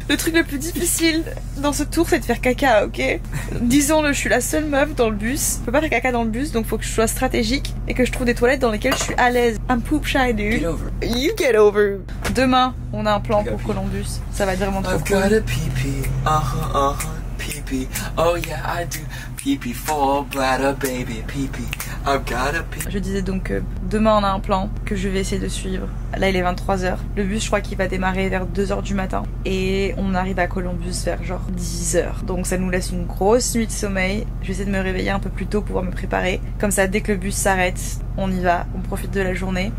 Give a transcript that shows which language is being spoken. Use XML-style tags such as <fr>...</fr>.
<fr>Le truc le plus difficile dans ce tour, c'est de faire caca, ok? Disons-le, je suis la seule meuf dans le bus. Je peux pas faire caca dans le bus, donc faut que je sois stratégique et que je trouve des toilettes dans lesquelles je suis à l'aise.</fr> <en>I'm poop shy, dude. Get over. You get over.</en> <fr>Demain, on a un plan pour Columbus. Ça va être vraiment trop</fr> <en>I've</en> <fr>cool.</fr> <en>got a pee-pee. Pee-pee. Oh yeah, I do. Pee-pee, full bladder, baby. Pee-pee. I've got a pee.</en> <fr>Je disais donc que demain on a un plan que je vais essayer de suivre. Là il est 23h. Le bus je crois qu'il va démarrer vers 2h du matin. Et on arrive à Columbus vers genre 10h. Donc ça nous laisse une grosse nuit de sommeil. Je vais essayer de me réveiller un peu plus tôt pour pouvoir me préparer. Comme ça dès que le bus s'arrête, on y va. On profite de la journée.</fr>